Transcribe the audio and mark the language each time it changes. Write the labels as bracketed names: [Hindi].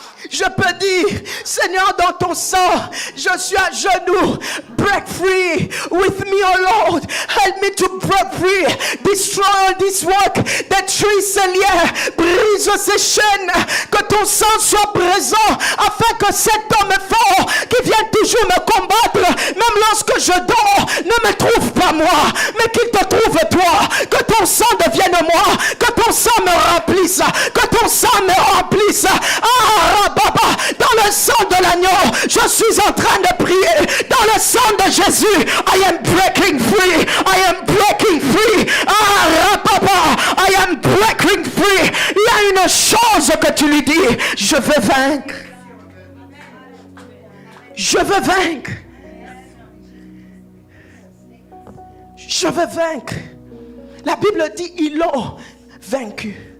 [French] Je peux dire, Seigneur, dans ton sang, je suis à genoux. [English] Break free with me, oh Lord. Help me to break free. Destroy all this work. [French] Détruis ces liens. Brise ces chaînes. Que ton sang soit présent afin que cet homme fort qui vient toujours me combattre, même lorsque je dors, ne me trouve pas moi, mais qu'il te trouve toi. Que ton sang devienne moi. Que ton sang me remplisse. Que ton sang me remplisse. Ah, Baba, dans le sang de l'agneau, je suis en train de prier. Dans le sang de Jésus, [English] I am breaking free. I am breaking free. Ah, Baba, I am breaking free. [French] Il y a une chose que tu lui dis. Je veux vaincre. Je veux vaincre. Je veux vaincre. La Bible dit, ils l'ont vaincu.